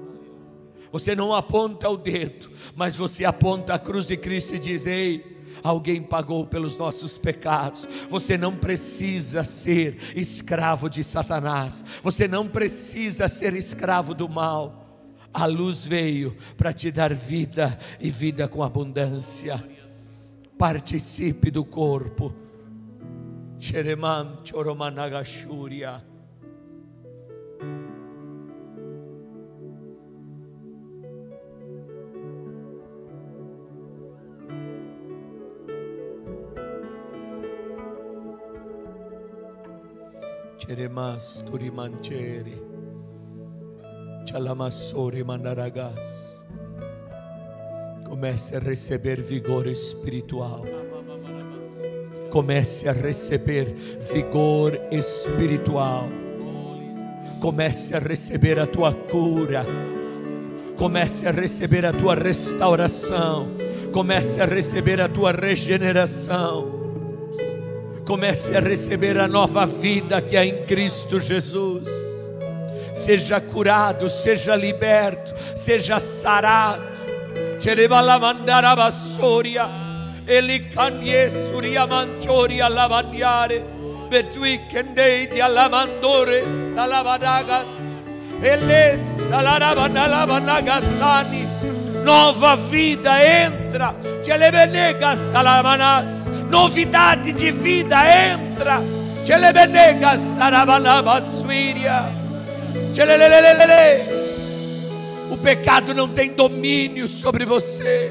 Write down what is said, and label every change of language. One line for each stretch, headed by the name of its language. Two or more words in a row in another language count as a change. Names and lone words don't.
Portuguese: Você não aponta o dedo, mas você aponta a cruz de Cristo e diz: ei, alguém pagou pelos nossos pecados. Você não precisa ser escravo de Satanás, você não precisa ser escravo do mal. A luz veio para te dar vida, e vida com abundância. Participe do corpo. Xereman choromanagashúria. Cheremas turimancheri. Chalamasori manaragas. Comece a receber vigor espiritual. Comece a receber vigor espiritual. Comece a receber a tua cura. Comece a receber a tua restauração. Comece a receber a tua regeneração. Comece a receber a nova vida que há em Cristo Jesus. Seja curado, seja liberto, seja sarado. Ele candie suria manchoria lavaniare, betui kendei di alamandore salavadagas, ele salarabanalavanagasani. Nova vida entra, telebenegas salamanas. Novidade de vida entra. O pecado não tem domínio sobre você.